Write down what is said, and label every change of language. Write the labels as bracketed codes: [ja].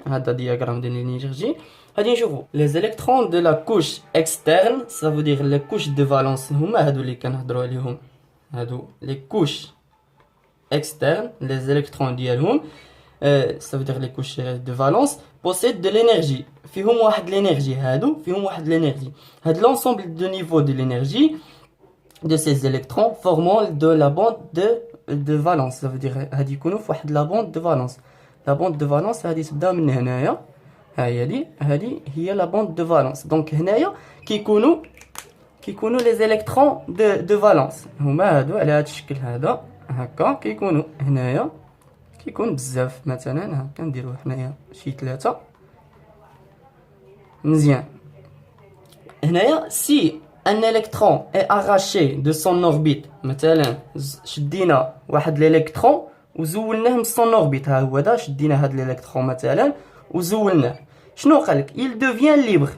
[ar] هذا دياغرام ديال لينيرجي. غادي نشوفوا لي زيليكترون [fr] دو لا كوش اكسترن، سا فو دير لي كوش دو فالونس [ar] هما هادو اللي كنهضروا عليهم، هادو لي كوش اكسترن لي زيليكترون ديالهم [fr] ça veut dire les couches de valence possèdent de l'énergie. [ar] فيهم واحد l'énergie هادو فيهم واحد l'énergie. [fr] هاد l'ensemble de niveaux de l'énergie de ces électrons formant de la bande de valence. ça veut dire [ar] هادي يكونوا في واحد [fr] la bande de valence. la bande de valence [ar] هادي تبدا من هنايا، هادي هي [fr] la bande de valence. [ar] donc هنايا كيكونوا les électrons de valence هما هادو على هاد الشكل هذا هكا. كيكونوا هنايا كيكون بزاف، مثلا هكا نديرو حنايا شي 3. مزيان، هنايا [fr] سي ان الكترون اي اغاشي دو سون اوربيت، [ar] مثلا شدينا واحد الالكترون وزولناه من سون اوربيت، ها هو دا شدينا هاد الالكترون مثلا وزولناه، شنو قالك؟ [fr] il devient libre.